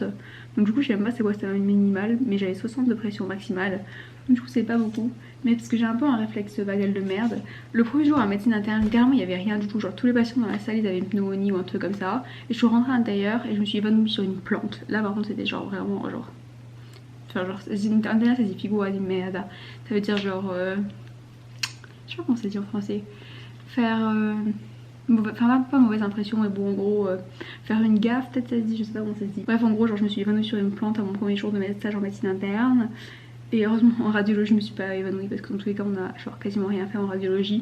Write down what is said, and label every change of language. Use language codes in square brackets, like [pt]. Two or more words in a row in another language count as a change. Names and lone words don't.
[fr] Donc du coup je sais même pas c'est quoi, c'était un minimal, mais j'avais 60 de pression maximale. Donc du coup c'est pas beaucoup. Mais parce que j'ai un peu un réflexe vagal de merde. Le premier jour à médecine interne, littéralement il y avait rien du tout. Genre tous les patients dans la salle ils avaient une pneumonie ou un truc comme ça. Et je suis rentrée à l'intérieur et je me suis évanouie sur une plante. Là par contre c'était genre vraiment genre... Enfin genre, interne ça dit [it] figura di merda. [fr] Ça veut dire genre... je sais pas comment ça dit en français. Faire... Enfin pas mauvaise impression mais bon en gros faire une gaffe peut-être ça se dit, je sais pas comment ça se dit. Bref en gros genre je me suis évanouie sur une plante à mon premier jour de stage en médecine interne. Et heureusement en radiologie je me suis pas évanouie parce que dans tous les cas on a genre quasiment rien fait en radiologie.